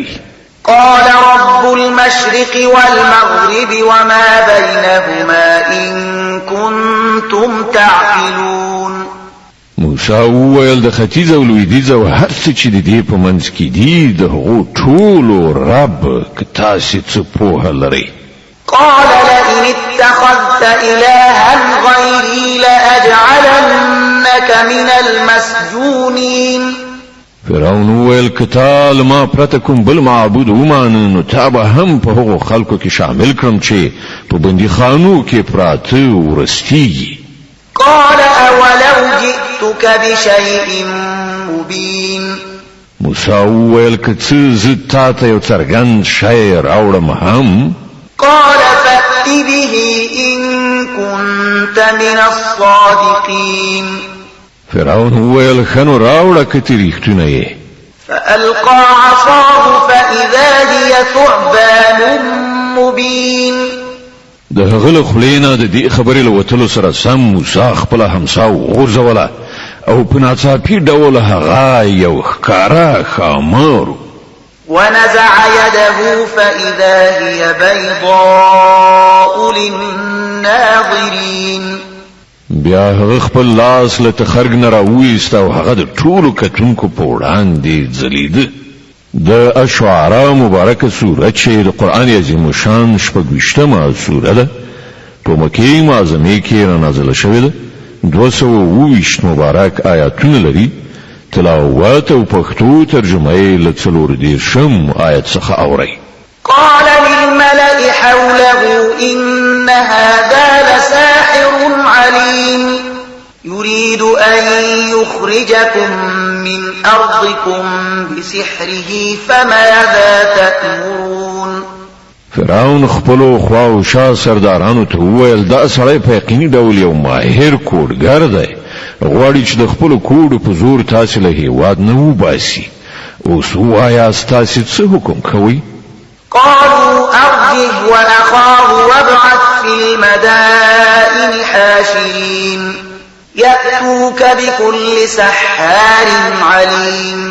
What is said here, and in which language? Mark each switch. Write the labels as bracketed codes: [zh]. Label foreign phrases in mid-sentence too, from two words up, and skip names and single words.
[ar] قال رب المشرق والمغرب وما بينهما إن كنتم تعقلون [ps] موسی وویل د ختیځ او لویدیځ او هر څه چې د دې په منځ کې دي د هغو ټولو رب که تاسې څه پوهه لرئ [ar] قال لئن اتخذت إلها غيري لأجعلنك من المسجونين [ps] فرعون ویل که تا له ما پرته کوم بل معبود ومانه نو تا به هم په هغو خلکو کې شامل کړم چې په بندیخانو کې پراته ورستیږي [ar] قال أولو جئتك بشيء مبين [ps] موسی ویل که څه زه تا ته یو څرګند شی راوړم هم [ar] قال فأت به إن كنت من الصادقين [ps] فرعون ویل خنو راوړه که ته رښتونه یې [ar] فألقى عصاه فإذا هي ثعبان مبين [ps] د هغه له خولې نه د دې خبرې له وتلو سره سم موسی خپله همسا وغورځوله او په ناڅاپي ډول هغه یو ښکاره ښامار [ar] ونزع يده فإذا هي بيضاء للناظرين [ps] بیا هغه خپل لاس له تخرګ نه راوویست او هغه د ټولو کتونکو په وړاندې ځلیده د اشعراء مبارکه سوره چې د قرآن عظیم شان شپږویشتمه سوره ده په مکې معظمې کې رانازله شوې ده 220 مبارک آیاتونه لري تلاوت او پښتو ترجمه یې له 40 آیت څخه اورئ [ar] قال للملأ حوله إن هذا لساحر عليم يريد أن يخرجكم من أرضكم بسحره فماذا تأمرون [ps] فرعون خپلو خوا او شا سردارانو ته وویل دا سړی په یقیني ډول یو ماهر کوډګر دی غواړي چې د خپلو کوډو په زور تاسې له هېواد نه وباسي اوس ووایاست تاسې څه حکم کوئ [ar] قالوا أرجه وأخاه وابعث في المدائن حاشرين يأتوك بكل سحار عليم